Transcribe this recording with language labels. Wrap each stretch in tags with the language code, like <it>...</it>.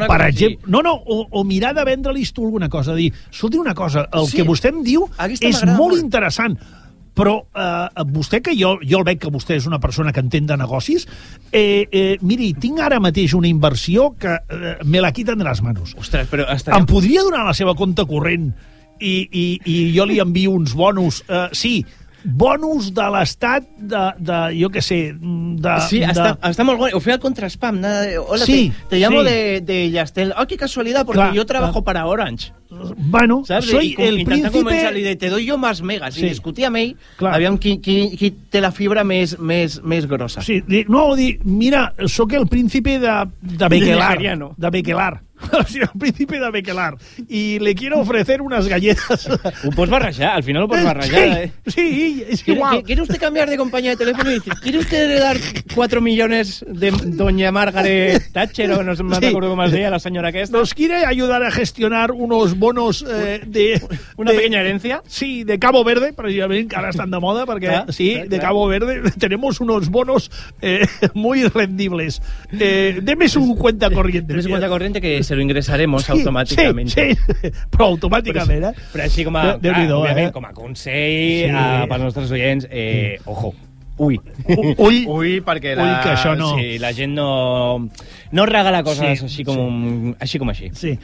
<ca>Per exemple, o mirar de vendre-li tu alguna cosa, dir, escolti una cosa, el que vostè em diu és molt interessant, però vostè, que jo el veig que vostè és una persona que entén de negocis, miri, tinc ara mateix una inversió que</ca> <es>me la quiten</es> <ca>de les mans. Ostres, però... Em podria donar la seva compte corrent i jo li envio uns bonus? Sí, bonus de l'estat de jo què sé... Està molt bon. Ho feia el contraspam.</ca> <es>Hola, te llamo de Yastel. Oh, qué casualidad, porque yo trabajo para Orange. Bueno, ¿sabes? Soy el príncipe... Te doy yo más megas.</es> <ca>Sí. I discutia amb ell, aviam qui té la fibra més grossa.</ca> <es>Sí, mira, soc el príncipe de Bequelar. De Bequelar. El príncipe de Bequelar. I le quiero ofrecer unas galletas.</es> <ca>Ho pots barrejar, al final ho pots barrejar. Sí, és igual.</ca> <es>¿Quiere usted cambiar de compañía de teléfono? ¿Quiere usted dar 4 millones de doña Margaret Thatcher?</es> <ca>O no sé,</ca> <es>me acuerdo</es> <ca>com es deia, la senyora aquesta.</ca> <es>¿Nos quiere ayudar a gestionar unos bonos de... ¿Una pequeña herencia?</es> <ca>Sí, de Cabo Verde, precisament, que ara estan de moda, perquè, de Cabo Verde,</ca> <es>tenemos unos bonos muy rendibles. Deme su cuenta corriente. Deme su cuenta corriente que se lo ingressaremos automàticament.</es> <ca>Sí, però automàticament, Però així com a, com a consell pels nostres oients, ojo, ui, perquè la gent no regala coses així. Sí.</ca>